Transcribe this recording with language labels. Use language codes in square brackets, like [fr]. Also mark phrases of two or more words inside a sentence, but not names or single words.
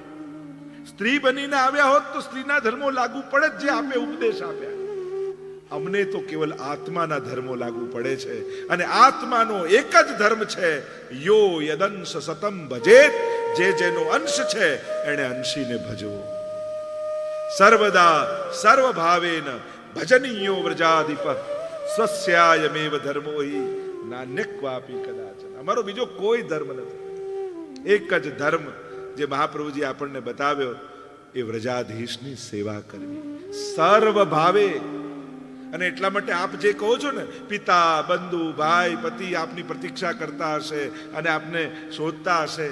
[gu] સ્ત્રી બનીને આવ્યા હોત તો સ્ત્રીના ધર્મો લાગુ પડે જ જે આપે ઉપદેશ આપ્યા. અમને તો કેવલ આત્માના ધર્મો લાગુ પડે છે. અને આત્માનો એક જ ધર્મ છે, [sa] યો યદંશ સતમ ભજેત, [gu] જે જેનો અંશ છે એને અંશીને ભજવો. [sa] સર્વદા સર્વભાવેન ભજનીયો વ્રજાધિપ સ્વસ્યાયમેવ ધર્મો હિ નાન્યક્વાપી કદાચન. [gu] અમારો બીજો કોઈ ધર્મ નથી. એક જ ધર્મ જે મહાપ્રભુજી આપણને બતાવ્યો એ વ્રજાધીશની સેવા કરવી સર્વ ભાવે. અને એટલા માટે આપ જે કહો છો ને, પિતા, બંધુ, ભાઈ, પતિ આપની પ્રતીક્ષા કરતા હશે અને આપને શોધતા હશે.